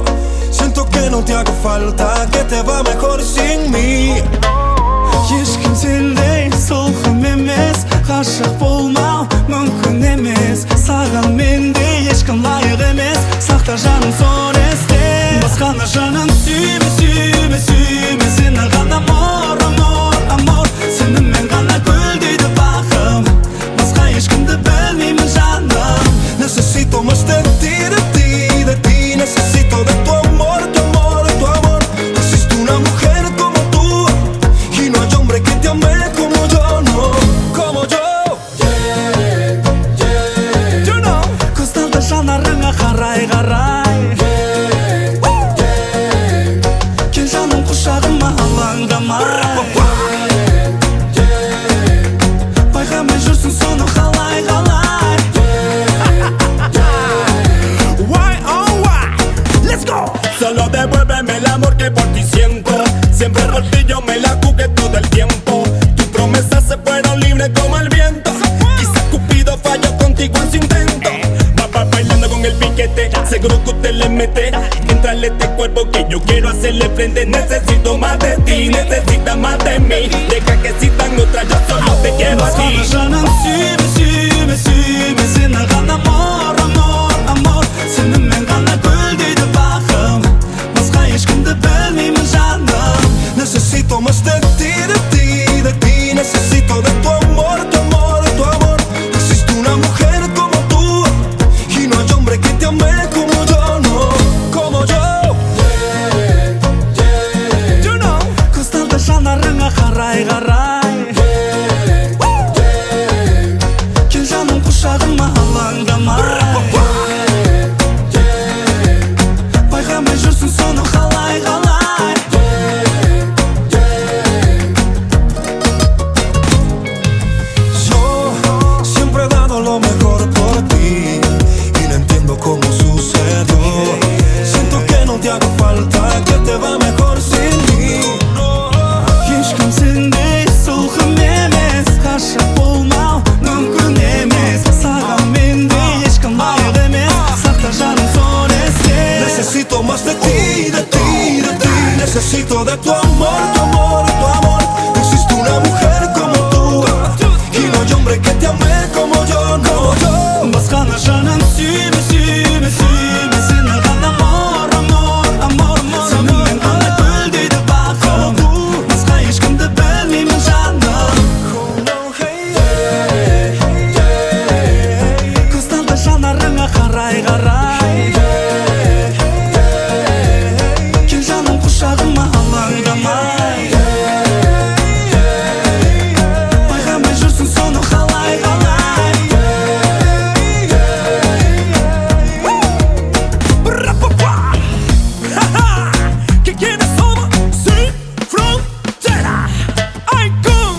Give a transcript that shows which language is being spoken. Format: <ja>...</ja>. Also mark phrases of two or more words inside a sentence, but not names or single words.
<es>Siento que no te hago falta, que te va mejor sin mí.</es> <kk>Ешкім сендей солқым емес, ғашық болмау мүмкін емес. Саған мендей ешкім лайық емес, сақта жаным сон есте. Басқаны жаным сүйме, сүйме, сүйме, сені ғана</kk> <es>amor, amor, amor.</es> <kk>Сенімен ғана гүлдейді бақым, басқа ешкімді білмеймін жаным.</kk> <es>Necesito más de ti, de ti, de ti. Necesito de tu amor, tu amor, tu amor. No existe una mujer como tú y no hay hombre que te ame como yo, no, como yo.</es> <en>Yeah, yeah. You know.</en> <kk>Көзталды жанарыңа қарай, қарай.</kk> <en>Yeah, yeah.</en> <kk>Кел жаным құшағыма алаңдамай. Байқамай жүрсің соны қалай, қалай.</kk> <es>Solo devuélveme el amor que por ti siento. Siempre por ti yo me la jugué todo el tiempo. Tus promesas se fueron libres como el viento. Quizás Cupido falló contigo en su intento. Va bailando con el piquete, seguro que usted le mete. Entrale este cuerpo que yo quiero hacerle frente. Necesito más de ti, necesitas más de mí. Deja que existan otras, yo solo te quiero a ti.</es> <kk>Жаным сүйме, сүйме, сүйме, сені ғана</kk> <es>amor, amor, amor.</es> <kk>Сенімен ғана гүлдейді бақым, басқа ешкімді білмеймін жаным.</kk> <es>Necesito más de ti, de ti, de ti. Necesito de tu amor, tu amor, tu amor. No existe una mujer como tú y no hay hombre que te ame como yo, no, como yo.</es> <en>Yeah, yeah. You know.</en> <kk>Көзталды жанарыңа қарай, қарай.</kk> <en>Yeah, yeah.</en> <kk>Кел жаным құшағыма алаңдамай. Байқамай жүрсің соны қалай, қалай.</kk> <es>Yo siempre he dado lo mejor por ti y no entiendo cómo sucedió. Siento que no te hago falta, que te va mejor sin mí.</es> <kk>Ешкім сендей солқым емес, ғашық болмау мүмкін емес. Саған мендей ешкім лайық емес, сақта жаным сон есте.</kk> <es>Necesito más de ti, de ti, de ti. Necesito de tu amor, tu amor, tu amor. No existe una mujer como tú y no hay hombre que te ame como yo, como yo.</es> <kk>Басқаны жаным сүйме, сүйме, сүйме, сені ғана</kk> <es>amor, amor, amor.</es> <kk>Сенімен ғана гүлдейді бақым, басқа ешкімді білмеймін жаным. Көзталды жанарыңа қарай, қарай. Кел жаным құшағыма алаңдамай. Байқамай жүрсің соны қалай, қалай.</kk> <es>¿Qué quieres somos? Sin frontera.</es> <en>I come.</en>